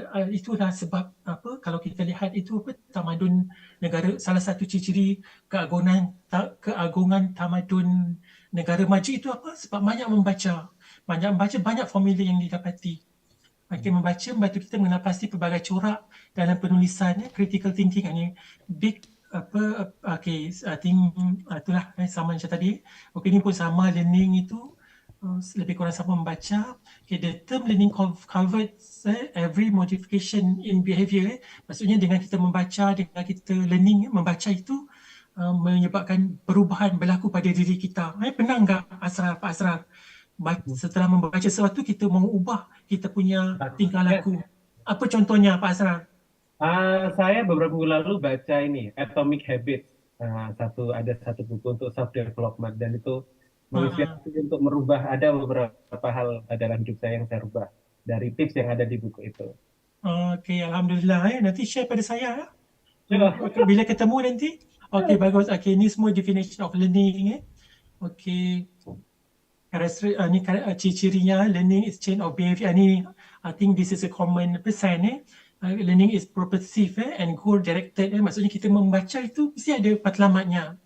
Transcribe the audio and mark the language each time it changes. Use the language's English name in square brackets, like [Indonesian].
[Malay] Itulah sebab kalau kita lihat itu tamadun negara, salah satu ciri keagungan tamadun negara maju itu sebab banyak membaca, banyak formula yang didapati. Membaca membantu kita mengenal pelbagai corak dalam penulisan. [English] Critical thinking [Malay] ini [English] big I think [Malay] itulah sama macam tadi. Ini pun sama, learning itu lebih kurang sama membaca. [English] Okay, the term learning covers every modification in behavior. [Malay] Maksudnya dengan kita membaca, dengan kita learning, membaca itu menyebabkan perubahan berlaku pada diri kita. Pernah enggak Pak Asrar, setelah membaca sesuatu kita mau ubah kita punya tingkah laku? Apa contohnya Pak Asrar? [Indonesian] Saya beberapa minggu lalu baca ini Atomic Habits. Ada satu buku untuk self development dan itu menginspirasi untuk merubah. Ada beberapa hal dalam hidup saya yang saya rubah dari tips yang ada di buku itu. [Malay] Okay, Alhamdulillah. Nanti share pada saya. [English] Sure. [Malay] Bila ketemu nanti. Okay, bagus. Okay, ni semua [English] definition of learning. [Malay] Okay. Ni ciri-cirinya, [English] learning is change of behavior. Ni, I think this is a common percent. Learning is purposive and goal directed. [Malay] Maksudnya kita membaca itu mesti ada matlamatnya.